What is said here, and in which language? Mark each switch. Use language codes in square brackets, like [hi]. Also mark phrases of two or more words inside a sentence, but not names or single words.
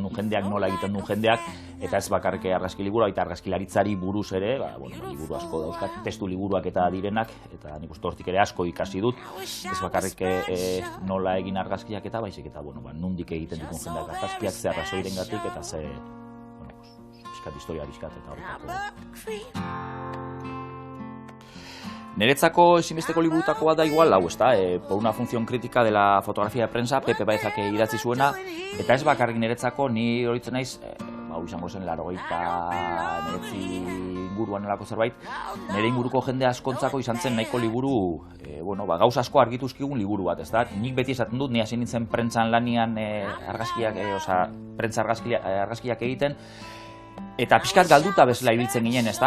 [eu] du jendeak, nola egiten du jendeak, eta ez bakarrik argazki liburua, eta argazkilaritzari buruz ere, liburu asko dauzkat, testu liburuak eta direnak, eta nik uste hortik ere asko ikasi dut, ez bakarrik nola egin argazkiak eta baizik, eta nondik egiten dukun jendeak argazkiak, ze arrazoirengatik, eta ze, historia bizkat eta horretako. Niretzako ezinbesteko liburutakoa da igual, hau, ezta, [es] por una función crítica de la fotografía de prensa, [eu] Pepe Baezak idatzi zuena, eta ez bakarrik niretzako, ni horitzen naiz, izango zen 89 inguruan elako zerbait, nire inguruko jende askontzako izan zen nahiko liburu, gauza asko argituzkigun liburu bat, ezta? Nik beti esaten dut, ni hasi nintzen prentzan lanian prentza argazkiak egiten, eta pixkat galduta bezala ibiltzen ginen, ezta?